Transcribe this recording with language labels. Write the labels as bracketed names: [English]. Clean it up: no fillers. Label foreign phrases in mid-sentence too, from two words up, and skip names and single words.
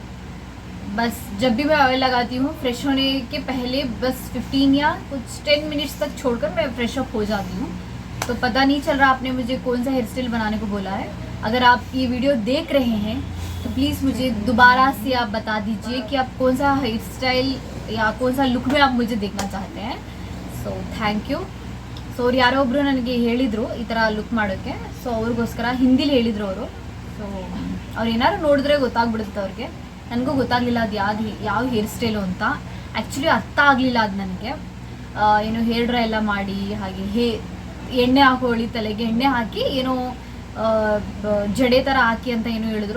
[Hindi] बस जब भी मैं ऑयल लगाती हूँ फ्रेश होने के पहले बस 15 या कुछ 10 मिनट्स तक छोड़कर मैं [English] fresh up [Hindi] हो जाती हूँ. तो पता नहीं चल रहा आपने मुझे कौन सा [English] hair style [Hindi] बनाने को बोला है. अगर आप ये वीडियो देख रहे हैं तो प्लीज़ मुझे दोबारा से आप बता दीजिए कि आप कौन सा [English] hair style [Hindi] या कौन सा लुक में आप मुझे देखना चाहते हैं. [English] So thank you. [Kannada] ಸೊ ಅವ್ರು ಯಾರೋ ಒಬ್ಬರು ನನಗೆ ಹೇಳಿದರು ಈ ಥರ ಲುಕ್ ಮಾಡೋಕ್ಕೆ. ಸೊ ಅವ್ರಿಗೋಸ್ಕರ ಹಿಂದಿಲಿ ಹೇಳಿದರು ಅವರು. ಸೊ ಅವ್ರು ಏನಾದ್ರು ನೋಡಿದ್ರೆ ಗೊತ್ತಾಗ್ಬಿಡುತ್ತೆ ಅವ್ರಿಗೆ. ನನಗೂ ಗೊತ್ತಾಗಲಿಲ್ಲ ಅದು ಯಾವ [English] hair style [Kannada] ಅಂತ. ಆ್ಯಕ್ಚುಲಿ ಅರ್ಥ ಆಗಲಿಲ್ಲ ಅದು ನನಗೆ. ಏನೋ [English] hair dry [Kannada] ಎಲ್ಲ ಮಾಡಿ ಹಾಗೆ ಎಣ್ಣೆ ಹಾಕೊಳ್ಳಿ, ತಲೆಗೆ ಎಣ್ಣೆ ಹಾಕಿ ಏನೋ ಜಡೆ ಥರ ಹಾಕಿ ಅಂತ ಏನೋ ಹೇಳಿದ್ರು.